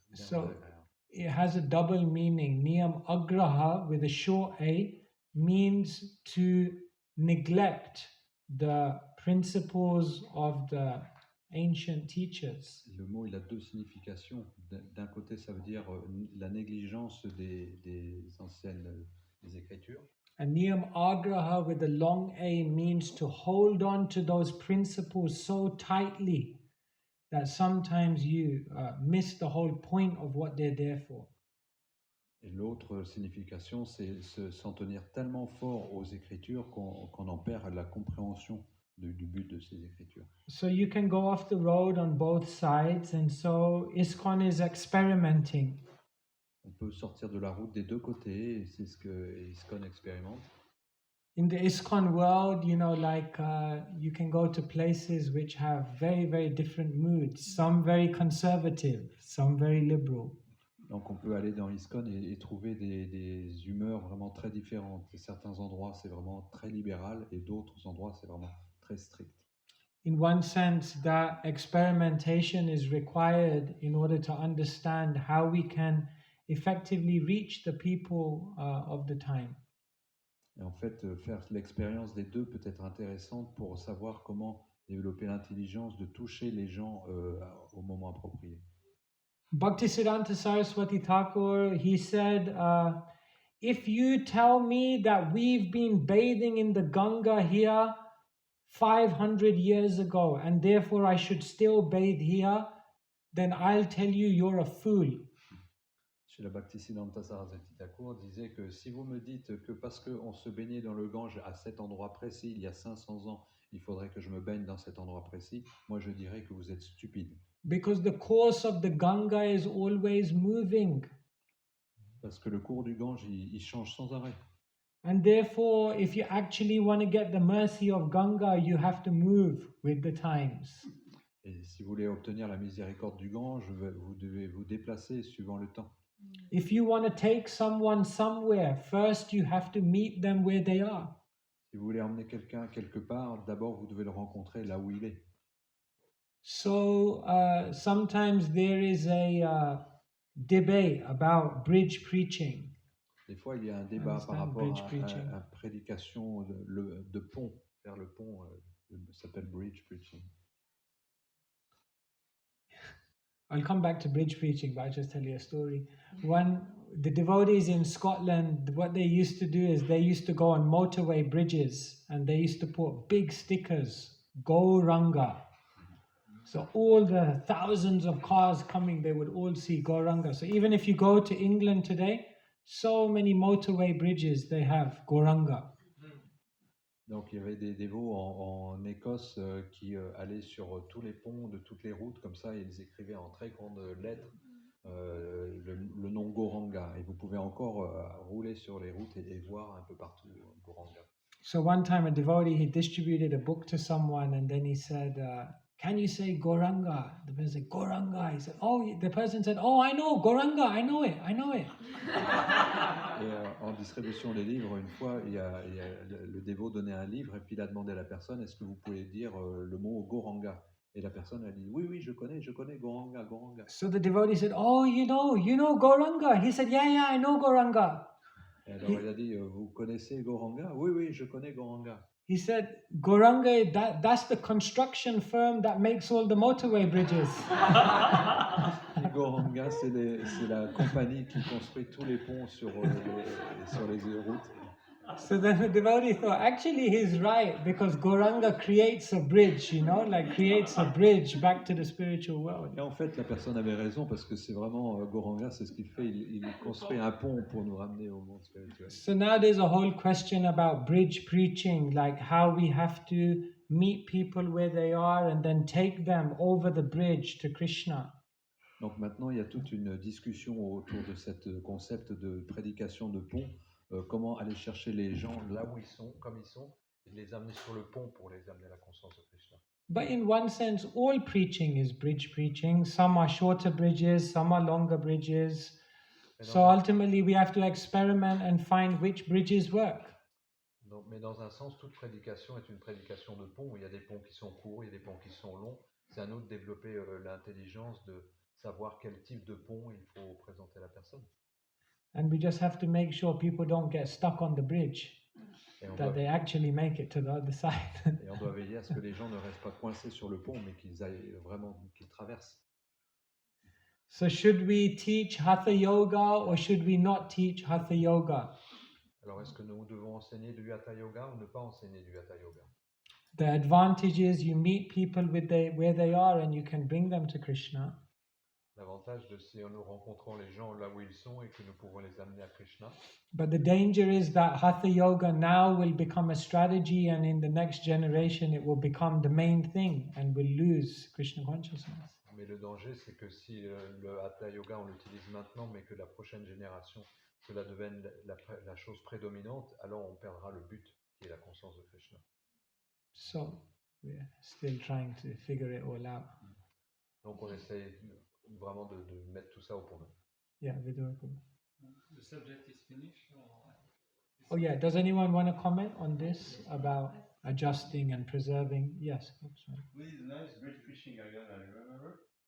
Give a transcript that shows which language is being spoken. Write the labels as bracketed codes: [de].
[en] So it has a double meaning. Niyam agraha with a short A means to neglect the principles of the ancient teachers. [fr] Le mot, il a deux significations. D'un côté, ça veut dire la négligence des anciennes des Écritures. [en] And niyam agraha with a long A means to hold on to those principles so tightly that sometimes you miss the whole point of what they're there for. [fr] Et l'autre signification, c'est s'en tenir tellement fort aux Écritures qu'on en perd la compréhension du but de ces Écritures. [en] So you can go off the road on both sides, and so ISKCON is experimenting. [fr] On peut sortir de la route des deux côtés, et c'est ce que ISKCON expérimente. [en] In the ISKCON world, you can go to places which have very, very different moods. Some very conservative, some very liberal. [fr] Donc on peut aller dans ISKCON et trouver des humeurs vraiment très différentes. Et certains endroits, c'est vraiment très libéral, et d'autres endroits, c'est vraiment très strict. [en] In one sense, that experimentation is required in order to understand how we can effectively reach the people of the time. [fr] Et en fait, faire l'expérience des deux peut être intéressante pour savoir comment développer l'intelligence de toucher les gens au moment approprié. [en] Bhaktisiddhanta Saraswati Thakur, he said, if you tell me that we've been bathing in the Ganga here 500 years ago, and therefore I should still bathe here, then I'll tell you you're a fool. [fr] Srila Bhaktisiddhanta Saraswati Thakur disait que si vous me dites que parce qu'on se baignait dans le Gange à cet endroit précis, il y a 500 ans, il faudrait que je me baigne dans cet endroit précis, moi je dirais que vous êtes stupide. [en] Because the course of the Ganga is always moving. [fr] Parce que le cours du Gange, il change sans arrêt. [en] And therefore, if you actually want to get the mercy of Ganga, you have to move with the times. [fr] Et si vous voulez obtenir la miséricorde du Gange, vous devez vous déplacer suivant le temps. [en] If you want to take someone somewhere, first you have to meet them where they are. [fr] Si vous voulez emmener quelqu'un quelque part, d'abord vous devez le rencontrer là où il est. [en] So sometimes there is a debate about bridge preaching. [fr] Des fois, il y a un débat par [en] Understand [fr] rapport [en] bridge [fr] à [en] preaching. [fr] la prédication de pont. Faire le pont s'appelle bridge preaching. [en] I'll come back to bridge preaching, but I'll just tell you a story. When the devotees in Scotland, what they used to do is they used to go on motorway bridges and they used to put big stickers, Gauranga. So all the thousands of cars coming, they would all see Gauranga. So even if you go to England today, so many motorway bridges, they have Gauranga. [fr] Donc il y avait des dévots en Écosse qui allaient sur tous les ponts de toutes les routes, comme ça, et ils écrivaient en très grandes lettres le nom Gauranga. Et vous pouvez encore rouler sur les routes et voir un peu partout Gauranga. [en] So one time a devotee, he distributed a book to someone and then he said, can you say Gauranga? The person said, Gauranga. He said, the person said, I know, Gauranga, I know it. [fr] Et en distribution des livres, une fois, le dévot donnait un livre et puis il a demandé à la personne, est-ce que vous pouvez dire le mot Gauranga? Et la personne a dit, oui, je connais Gauranga, Gauranga. [en] So the devotee said, you know Gauranga. He said, yeah, I know Gauranga. [fr] Et alors il a dit, vous connaissez Gauranga? Oui, je connais Gauranga. [en] He said, Gauranga, that's the construction firm that makes all the motorway bridges. [fr] Gauranga, c'est la compagnie qui construit tous les ponts sur les routes. [en] So then the devotee thought, actually he's right, because Gauranga creates a bridge, creates a bridge back to the spiritual world. [fr] Et en fait, la personne avait raison, parce que c'est vraiment Gauranga, c'est ce qu'il fait, il construit un pont pour nous ramener au monde spirituel. [en] So now there's a whole question about bridge preaching, like how we have to meet people where they are and then take them over the bridge to Krishna. [fr] Donc maintenant, il y a toute une discussion autour de ce concept de prédication de pont. Comment aller chercher les gens là où ils sont, comme ils sont, et les amener sur le pont pour les amener à la conscience de Krishna. [en] But in one sense, all preaching is bridge preaching. Some are shorter bridges, some are longer bridges. So ultimately, we have to experiment and find which bridges work. [fr] Donc, mais dans un sens, toute prédication est une prédication de pont. Il y a des ponts qui sont courts, il y a des ponts qui sont longs. C'est à nous de développer l'intelligence de savoir quel type de pont il faut présenter à la personne. [en] And we just have to make sure people don't get stuck on the bridge, that they actually make it to the other side. [fr] Et on doit veiller à ce que les gens ne restent pas coincés sur le pont, mais qu'ils traversent. [en] So should we teach Hatha Yoga or should we not teach Hatha Yoga? [fr] Alors est-ce que nous devons enseigner du Hatha Yoga ou ne pas enseigner du Hatha Yoga? [en] The advantage is you meet people where they are and you can bring them to Krishna. [fr] L'avantage c'est nous rencontrons les gens là où ils sont et que nous pouvons les amener à Krishna. [en] But the danger is that Hatha Yoga now will become a strategy, and in the next generation it will become the main thing and we'll lose Krishna consciousness. [fr] Mais le danger, c'est que si le Hatha Yoga, on l'utilise maintenant, mais que la prochaine génération, cela devienne la chose prédominante, alors on perdra le but, qui est la conscience de Krishna. [en] So we're still trying to figure it all out. [fr] Donc on essaie vraiment de mettre tout ça au point. [en] Yeah, Vidurka. The subject is finished? Oh yeah, does anyone want to comment on this about adjusting and preserving? Yes. Sorry. We did a nice bridge preaching again, I remember.